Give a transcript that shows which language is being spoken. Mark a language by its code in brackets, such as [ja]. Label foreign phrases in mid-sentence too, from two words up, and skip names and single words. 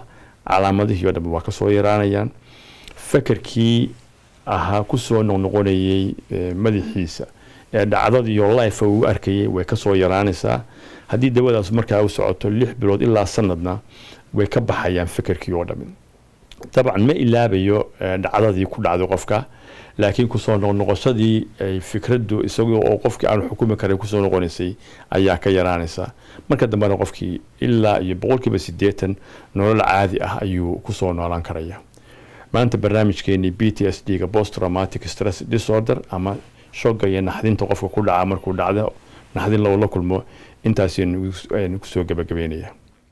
[so] calaamadihii oo dhan waa ka soo yaraanayaan fakarkii aha ku soo noqonayay madaxiisa ee dhacdada iyo life uu arkayay way ka soo yaraanaysaa haddii dawadaas markaa u socoto 6 bilood ilaa sanadna way ka baxayaan fakarkii oo dhan طبعا ما ilaabayo dhacdadii ku dhacday qofka laakiin ku soo noqoshadii ay fikradu isagoo oo qofkii aan xukumi karin ku soo noqonaysay ayaa ka yaraanaysa marka dambana qofkii ilaa iyo 80% nolol caadi ah ayuu ku soo noolaan karaya maanta barnaamijkeeni PTSD ga [en] post traumatic stress disorder [so] ama shock iyo naxdinta qofka ku dhaca markuu dhacdo naxdin la kulmo intaas aynu ku soo gabagabeynaya